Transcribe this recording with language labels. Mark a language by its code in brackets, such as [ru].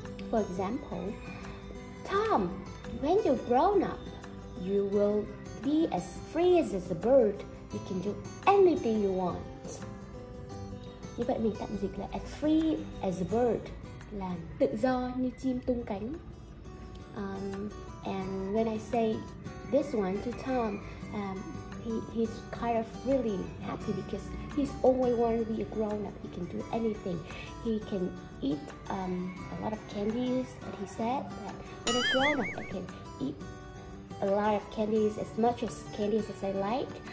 [en] For example, Tom, when you're grown up, you will be as free as a bird. You can do anything you want. [vi] Như vậy mình tạm dịch là [en] as free as a bird, [vi] là tự do như chim tung cánh. [en] And when I say this one to Tom, he's kind of really happy because he's always want to be a grown-up. He can do anything. He can eat a lot of candies, and he said that when I'm grown up, I can eat a lot of candies, as much as candies as I like.